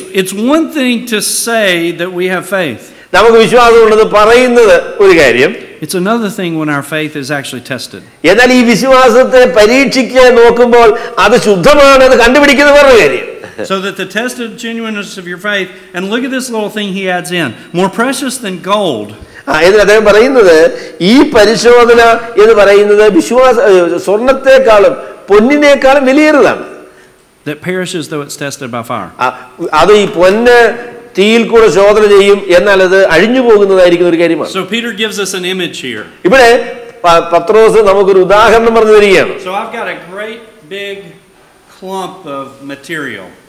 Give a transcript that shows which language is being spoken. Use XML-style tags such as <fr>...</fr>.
<en>It's one thing to say that we have faith.</en> <ml>നമുക്ക് വിശ്വാസമുണ്ടെന്ന് പറയുന്നത് ഒരു കാര്യം.</ml> <en>It's another thing when our faith is actually tested.</en> <ml>എന്നാൽ ഈ വിശ്വാസത്തെ പരീക്ഷിക്കാൻ നോക്കുമ്പോൾ അത് ശുദ്ധമാണെന്ന് കണ്ടുപിടിക്കുന്ന വേറൊരു കാര്യം.</ml> <en>So that the tested genuineness of your faith, and look at this little thing he adds in, more precious than gold.</en> <ml>ഇതിൽ അദ്ദേഹം പറയുന്നത് ഈ പരിശോധന എന്ന് പറയുന്നത് സ്വർണത്തെക്കാളും പൊന്നിനേക്കാളും വിലയേറിയതാണ്.</ml> <en>That perishes though it's tested by fire.</en> <ml>അത് ഈ പൊന്ന് തീയിൽ കൂടെ ശോധന ചെയ്യും, എന്നാൽ അത് അഴിഞ്ഞു പോകുന്നതായിരിക്കുന്ന ഒരു കാര്യമാണ്.</ml> <en>So Peter gives us an image here.</en> <ml>ഇവിടെ പത്രോസ് നമുക്കൊരു ഉദാഹരണം പറഞ്ഞു തരികയാണ്.</ml> <en>So I've got a great big clump of material.</en>